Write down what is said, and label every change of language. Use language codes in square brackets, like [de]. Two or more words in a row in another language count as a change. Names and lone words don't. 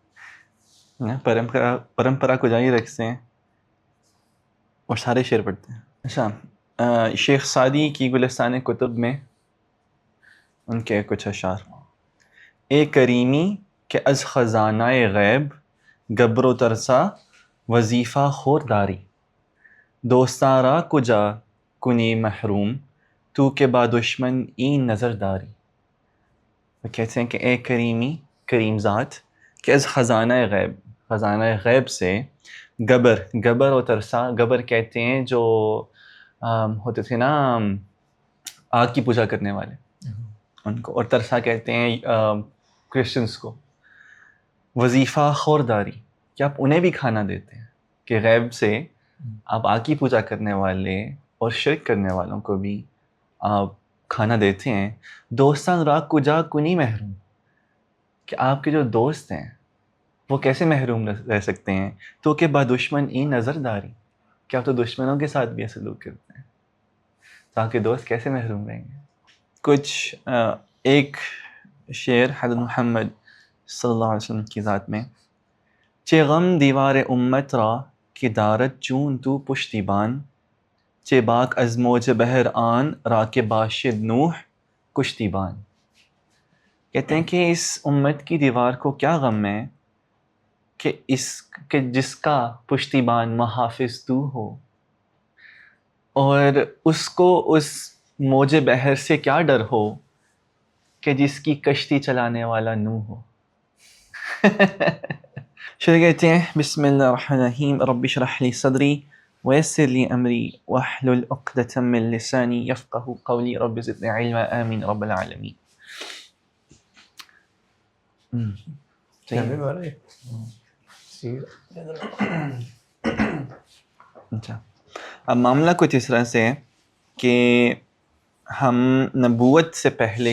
[ur] پرمپرا کو جاری رکھتے ہیں اور سارے شعر پڑھتے ہیں۔ اچھا، شیخ سعدی کی گلستان کتب میں ان کے کچھ اشعار۔ [fa] اے کریمی کہ از خزانہ غیب، گبر و ترسا وظیفہ خور داری، دوستاں را کجا کنی محروم، تو کہ با دشمن این نظر داری۔ [ur] وہ کہتے ہیں کہ [fa] اے کریمی، [ur] کریم ذات، [fa] کہ از خزانہ غیب، [ur] خزانہ غیب سے، [fa] گبر و ترسا، [ur] گبر کہتے ہیں جو ہوتے تھے نا آگ کی پوجا کرنے والے ان کو، اور ترسا کہتے ہیں کرسچنس کو۔ [fa] وظیفہ خورداری، [ur] کہ آپ انہیں بھی کھانا دیتے ہیں، کہ غیب سے آپ آگ کی پوجا کرنے والے اور شرک کرنے والوں کو بھی آپ کھانا دیتے ہیں۔ [fa] دوستان را کجا کنی محروم، [ur] کہ آپ کے جو دوست ہیں وہ کیسے محروم رہ سکتے ہیں، [fa] تو کہ با دشمن این نظر داری، [ur] کہ آپ تو دشمنوں کے ساتھ بھی ایسے سلوک کرتے ہیں، تو آپ کے دوست کیسے محروم رہیں گے۔ کچھ ایک شعر حضرت محمد صلی اللہ علیہ وسلم کی ذات میں۔ [fa] چے غم دیوار امت را کہ دارت چون تو پشتیبان، چے باک از موج بحر آن را کہ باشد نوح کشتیبان۔ [ur] کہتے ہیں کہ اس امت کی دیوار کو کیا غم ہے کہ جس کا پشتیبان محافظ تو ہو، اور اس کو اس موج بحر سے کیا ڈر ہو کہ جس کی کشتی چلانے والا نوح ہو۔ شروع کہتے ہیں [ar] بسم اللہ الرحمن الرحیم، رب اشرح لی صدری ویسر لی امری واحلل عقدۃ من لسانی یفقہوا قولی، رب زدنی علما، آمین رب العالمین۔ [ur] اچھا، اب معاملہ کچھ اس طرح سے ہے کہ ہم نبوت سے پہلے